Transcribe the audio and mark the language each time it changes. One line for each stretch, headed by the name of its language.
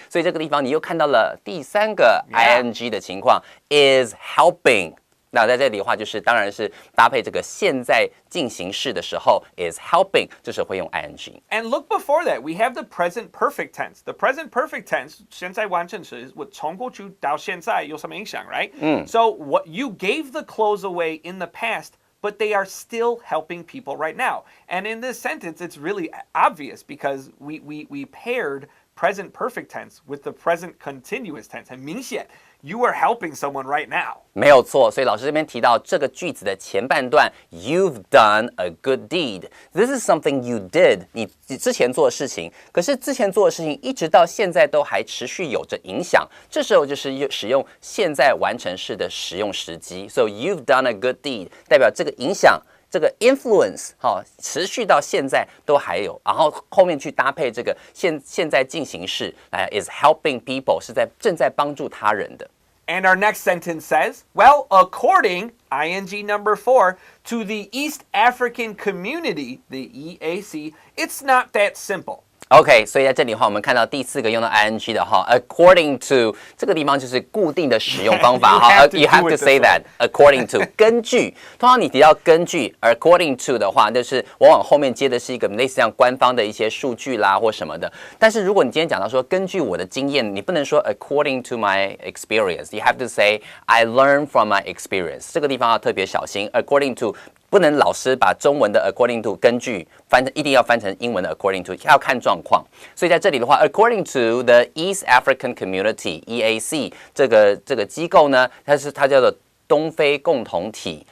Chinese: 所以这个地方你又看到了第三个 ing 的情况
English: is helping。
Chinese: 那在这里的话，就是当然是搭配这个现在进行式的时候
English: is helping，
Chinese: 这时候会用 ing。
English: And look before that, we have the present perfect tense. The present perfect tense
Chinese: 现在完成时，我从过去到现在有什么影响 right?
English: So what you gave the clothes away in the past.But they are still helping people right now. And in this sentence, it's really obvious because we paired present perfect tense with the present continuous tense.
Chinese: 很明显
English: you are helping someone right now.
Chinese: 没有错，所以老师这边提到这个句子的前半段 ，
English: You've done a good deed. This is something you did.
Chinese: 你之前做的事情，可是之前做的事情一直到现在都还持续有着影响。这时候就是使用现在完成式的使用时机。
English: So you've done a good deed，
Chinese: 代表这个影响。这个 influence 持续到现在都还有，然后后面去搭配这个现在进行式
English: is helping people
Chinese: 是正在帮助他人的。
English: And our next sentence says, well, according, ing number 4, to the East African community, the EAC, it's not that simple.
Chinese: OK， 所以在这里的话，我们看到第四个用到 ing 的哈 ，according to 这个地方就是固定的使用方法哈，
English: you have to say that according to
Chinese: 根据。通常你提到根据 according to 的话，就是往往后面接的是一个类似像官方的一些数据啦或什么的。但是如果你今天讲到说根据我的经验，你不能说
English: according to my experience， you have to say I learned from my experience。
Chinese: 这个地方要特别小心 ，according to。不能老师把中文的 according to 根据一定要翻成英文的 according to， 要看状况。所以在这里的话 ，
English: according to the East African Community (EAC)
Chinese: 这个机构呢，它叫做东非共同体。